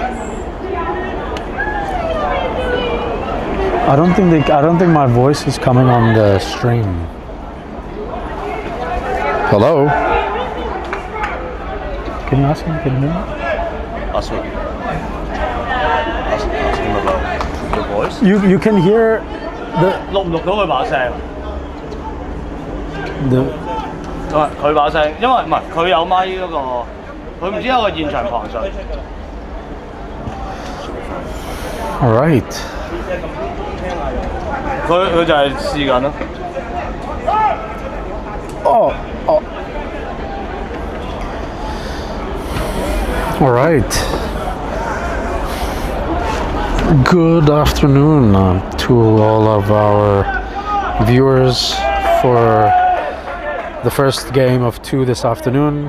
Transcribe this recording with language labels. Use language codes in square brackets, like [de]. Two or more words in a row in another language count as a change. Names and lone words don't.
[en] I don't think my voice is coming on the stream. Hello? Can you ask him? Can you hear me? Ask him about the voice. You can hear the [yue] 錄唔錄到佢把聲？佢把聲，因為唔係佢有咪嗰個，佢唔知有個現場旁述。 [en] All right. [yue] 佢就係試緊咯。 [en] Oh. All right. Good afternoon to all of our viewers for the first game of 2 this afternoon.